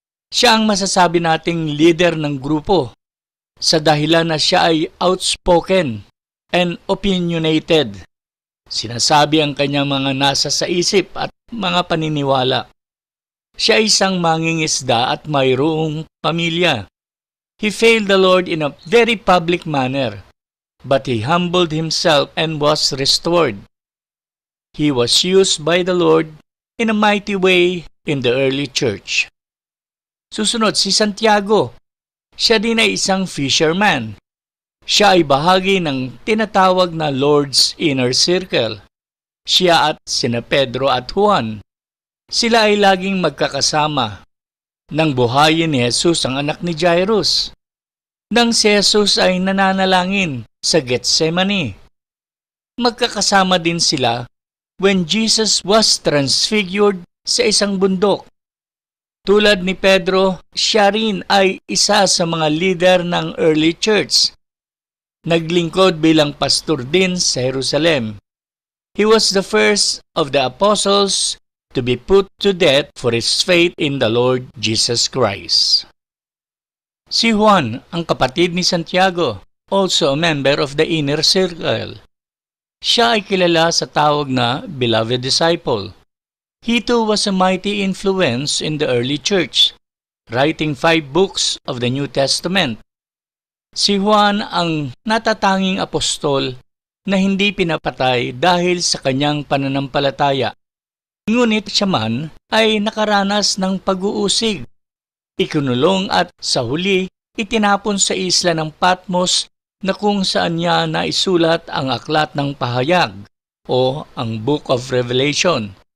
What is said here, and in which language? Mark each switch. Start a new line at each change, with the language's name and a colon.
Filipino: Siya ang masasabi nating leader ng grupo, sa dahilan na siya ay
English: outspoken and opinionated.
Filipino: Sinasabi ang kanyang mga nasa sa isip at mga paniniwala. Siya ay isang mangingisda at mayroong pamilya.
English: He failed the Lord in a very public manner, but he humbled himself and was restored. He was used by the Lord in a mighty way in the early church.
Filipino: Susunod si Santiago. Siya din ay isang fisherman. Siya ay bahagi ng tinatawag na Lord's Inner Circle. Siya at sina Pedro at Juan. Sila ay laging magkakasama. Nang buhayin ni Jesus ang anak ni Jairus. Nang si Jesus ay nananalangin sa Getsemani. Magkakasama din sila
English: when Jesus was transfigured
Filipino: sa isang bundok. Tulad ni Pedro, siya rin ay isa sa mga leader ng early church. Naglingkod bilang pastor din sa Jerusalem.
English: He was the first of the apostles to be put to death for his faith in the Lord Jesus Christ.
Filipino: Si Juan, ang kapatid ni Santiago,
English: also a member of the inner circle.
Filipino: Siya ay kilala sa tawag na beloved disciple.
English: He too was a mighty influence in the early church, writing 5 books of the New Testament.
Filipino: Si Juan ang natatanging apostol na hindi pinapatay dahil sa kanyang pananampalataya. Ngunit siya man ay nakaranas ng pag-uusig. Ikinulong at sa huli itinapon sa isla ng Patmos na kung saan niya naisulat ang aklat ng pahayag o ang Book of Revelation.